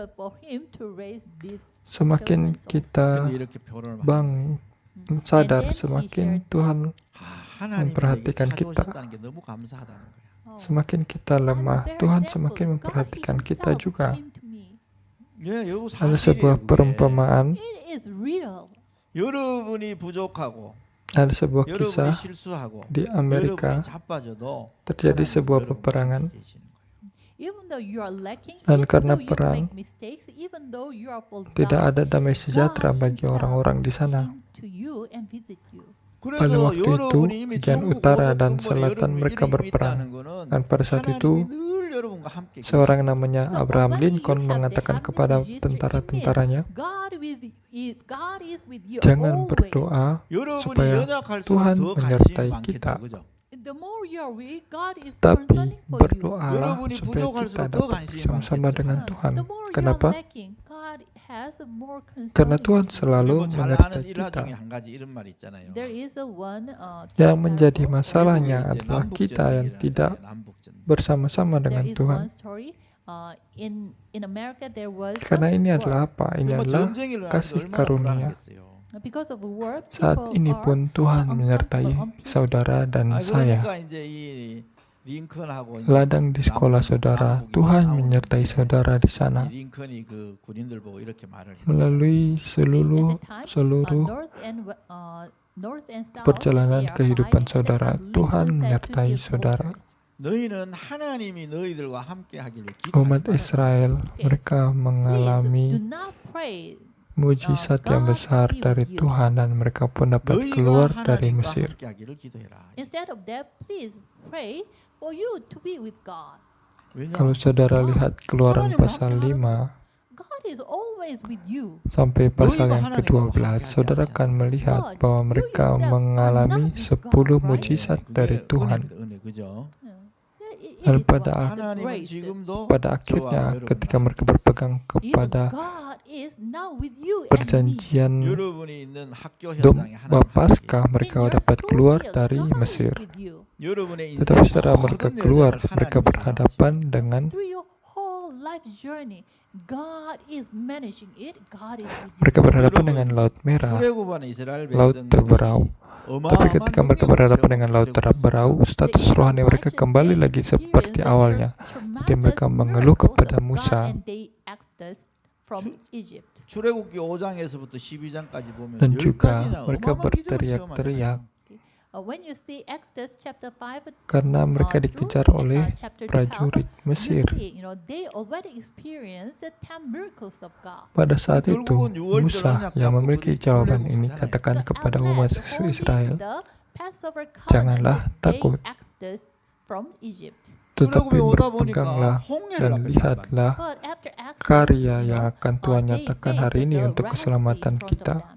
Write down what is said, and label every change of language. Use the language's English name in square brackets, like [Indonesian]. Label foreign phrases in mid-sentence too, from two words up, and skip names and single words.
[Indonesian] Semakin kita [Korean] 근데 이렇게 표현을 [Indonesian] sadar, semakin Tuhan [Korean] 하나님이 [Indonesian] memperhatikan [Korean] 내게 [Indonesian] kita. [Korean] 찾아오셨다는 게 너무 감사하다는 거야. [Indonesian] Semakin kita lemah, Tuhan semakin memperhatikan kita juga. [Korean] 예, 이거 [Indonesian] Ada [Korean] 사실이에요. [Indonesian] sebuah [Korean] 그게. [Indonesian] perumpamaan, [English] It is real. [Korean] 여러분이 부족하고 [Indonesian] ada sebuah [Korean] 여러분이 [Indonesian] kisah [Korean] 실수하고 [Indonesian] di Amerika [Korean] 여러분이 자빠져도 [Indonesian] terjadi [Korean] 하나님은 [Indonesian] sebuah [Korean] 여러분 [Indonesian] peperangan. [Korean] 곁에 계시는 거예요. [English] Even though you are lacking, [Indonesian] Dan [English] even [Indonesian] karena [English] though you [Indonesian] perang, [English] make mistakes, even though you are fall [Indonesian] Tidak [English] down, [Indonesian] ada damai sejahtera [English] God [Indonesian] bagi [English] himself [Indonesian] orang-orang di sana. [English] came to you and visit you. [Indonesian] Pada [Korean] 그래서 [Indonesian] waktu itu, [Korean] 여러분이 이미 [Indonesian] bagian [Korean] 천국 [Indonesian] utara [Korean] 오셨던 [Indonesian] dan [Korean] 분이 [Indonesian] selatan [Korean] 여러분이 [Indonesian] mereka [Korean] 이름이 [Indonesian] berperang. [Korean] 있다는 거는 [Indonesian] Dan pada saat [Korean] 하나님이 [Indonesian] itu, [Korean] 늘 여러분과 함께 계세요. [Indonesian] seorang namanya [English] So [Indonesian] Abraham [English] when you [Indonesian] Lincoln [English] have the [Indonesian] mengatakan [English] heavenly [Indonesian] kepada [English] register, it [Indonesian] tentara-tentaranya, [English] means God is with you [Indonesian] jangan [English] always. [Indonesian] berdoa [Korean] 여러분이 [Indonesian] supaya [Korean] 연약할수록 [Indonesian] Tuhan [Korean] 더 관심이 [Indonesian] menyertai [Korean] 많겠죠. [Indonesian] kita. [Korean] 그죠? [English] The more you are weak, God is [Indonesian] Tapi [English] concerning for you. [Indonesian] berdoalah [Korean] 여러분이 [Indonesian] supaya [Korean] 부족할수록 [Indonesian] kita [Korean] 더 [Indonesian] dapat [Korean] 관심이 [Indonesian] bersama-sama [Korean] 많겠죠. [Indonesian] dengan Tuhan. [English] The more [Indonesian] Kenapa? [English] you are lacking, God has more concern. [Indonesian] Karena Tuhan [Korean] 그리고 [Indonesian] selalu [Korean] 잘 [Indonesian] menyertai [Korean] 아는 일화 [Indonesian] kita. [Korean] 중에 한 가지 이런 말 있잖아요. [English] There is a one [Indonesian] Yang menjadi [English] parable. [Indonesian] masalahnya [Korean] 미국에 이제 [Indonesian] adalah kita yang [Korean] 남북전쟁이라는 [Indonesian] tidak [Korean] 있잖아요. 남북전쟁. [Indonesian] bersama-sama [English] There [Indonesian] dengan [English] is [Indonesian] Tuhan. [English] one story. In America there was [Indonesian] Karena [English] a [Indonesian] ini [English] war. [Indonesian] adalah apa? Ini [Korean] 뭐 [Indonesian] adalah [Korean] 전쟁이 일어나는데 [Indonesian] kasih [Korean] 얼마나 [Indonesian] karunia. [Korean] 불안하겠어요. [English] Because of the war, [Indonesian] Saat [English] people [Indonesian] ini [English] are [Indonesian] pun Tuhan menyertai saudara dan saya. [Korean] 그러니까 이제 이 링컨하고 이제 [Indonesian] Ladang di sekolah saudara, Tuhan menyertai saudara di sana. [Korean] 이 링컨이 그 군인들 보고 이렇게 말을 해요. [Indonesian] Melalui [English] at [Indonesian] seluruh [English] the time, [Indonesian] seluruh [English] North and South, [Indonesian] perjalanan [English] they are [Indonesian] kehidupan [English] fighting. [Indonesian] saudara, [English] Then [Indonesian] Tuhan [English] Lincoln said to [Indonesian] menyertai [English] his [Indonesian] saudara. [English] soldiers, [Korean] 너희는 하나님이 너희들과 함께 하기를 [Indonesian] Umat [Korean] 기도하지 [Indonesian] Israel, mereka [English] Please do [Indonesian] mengalami [English] not pray. [Indonesian] mujizat yang besar dari Tuhan dan mereka pun dapat [Korean] 너희가 [Indonesian] keluar dari [Korean] 하나님과 [Indonesian] Mesir. [Korean] 함께 하기를 기도해라. [English] Instead of that, please pray for you to be with God. [Indonesian] Kalau saudara lihat Keluaran pasal 5 [English] God is always with you. [Indonesian] sampai pasal yang ke-12, saudara akan melihat bahwa mereka mengalami 10 mujizat dari Tuhan. [Korean] 은혜, 그죠? [English] It [Indonesian] Dan [English] is [Indonesian] pada [English] what? The [Korean] 하나님은 [English] grace. [Korean] 지금도 [Indonesian] Pada akhirnya, ketika mereka berpegang [English] Even [Indonesian] kepada [English] God is now with you and me. [Indonesian] perjanjian [Korean] 여러분이 있는 학교 [Indonesian] Dom [Korean] 현장에 하나님 [Indonesian] Paskah, [English] In [Indonesian] mereka [English] your [Indonesian] dapat [English] school [Indonesian] keluar [English] field, [Indonesian] dari [English] God is [Indonesian] Mesir. [English] with you. [Korean] 여러분의 [Indonesian] Tetapi [Korean] 인생 [Indonesian] setelah mereka [Korean] 모든 [Indonesian] keluar, [Korean] 여정을 [Indonesian] mereka [Korean] 하나님이 [Indonesian] berhadapan dengan [English] Through your whole life journey, God is managing it. God is with you. [Indonesian] mereka berhadapan dengan Laut Merah, [Korean] 출애굽한 이스라엘 [Indonesian] Laut [Korean] 백성들이 [Indonesian] Terberau. Tapi ketika mereka berhadapan dengan Laut Terberau, status rohani mereka kembali lagi seperti awalnya. Jadi mereka mengeluh kepada Musa. [Korean] 출애굽기 5장에서부터 12장까지 보면 [Indonesian] Dan juga [Korean] 10가지나 [Indonesian] mereka [Korean] 어마어마한 기적을 [Indonesian] berteriak-teriak [English] When you see Exodus chapter 5, [Indonesian] karena mereka dikejar oleh prajurit Mesir. [English] you see, they already experienced the 10 miracles of God. [Indonesian] Pada saat itu, Musa yang memiliki jawaban ini katakan kepada umat Israel, "Janganlah takut, tetapi berpeganglah dan lihatlah karya yang akan Tuhan nyatakan hari ini untuk keselamatan kita."